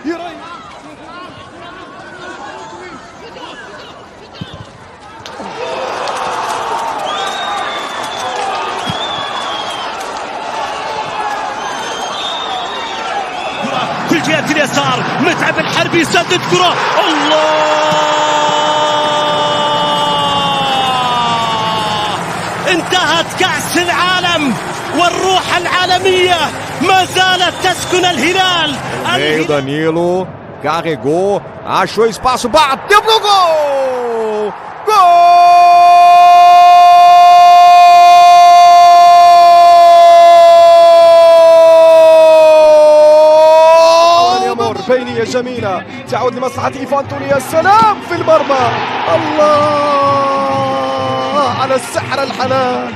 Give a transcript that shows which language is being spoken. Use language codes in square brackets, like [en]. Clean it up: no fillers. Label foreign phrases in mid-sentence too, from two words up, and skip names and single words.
[ar] في الجهة اليسار، متعب الحربي يسدد كرة، الله! انتهت كأس العالم والروح العالمية ما زالت تسكن الهلال. [pt] Meio Danilo, carregou, achou espaço, bateu pro gol! Gol! [ar] بينية جميلة تعود لمصلحة إيفان توني. يا سلام في المرمى، الله على السحر الحلال.